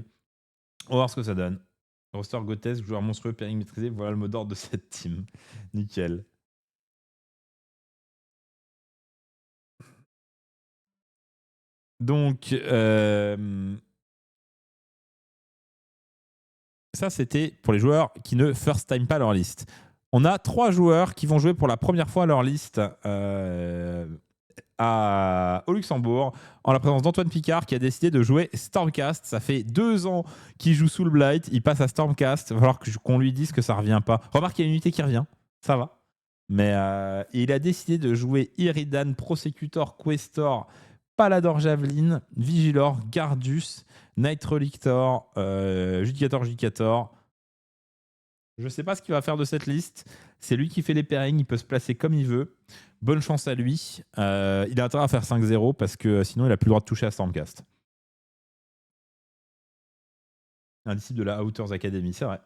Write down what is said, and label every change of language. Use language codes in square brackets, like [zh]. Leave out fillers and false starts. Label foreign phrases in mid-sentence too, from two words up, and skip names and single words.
[fr] On va voir ce que ça donne. Roster grotesque, joueur monstrueux, pairing maîtrisé, voilà le mot d'ordre de cette team. Nickel. Donc, ça, c'était pour les joueurs qui ne [en] first time [fr] pas leur liste. On a 3 joueurs qui vont jouer pour la première fois leur liste au Luxembourg, en la présence d'Antoine Picard qui a décidé de jouer Stormcast. Ça fait 2 ans qu'il joue Soul Blight, il passe à Stormcast. Il va falloir qu'on lui dise que ça revient pas. Remarque, il y a une unité qui revient, ça va. Mais il a décidé de jouer Iridan, Prosecutor, Questor, Palador Javelin, Vigilor, Gardus, Night Relictor, Judicator. Je sais pas ce qu'il va faire de cette liste. C'est lui qui fait les pairings, il peut se placer comme il veut. Bonne chance à lui. Il a intérêt à faire 5-0 parce que sinon il a plus le droit de toucher à Stormcast. Un disciple de la Outers Academy, c'est vrai.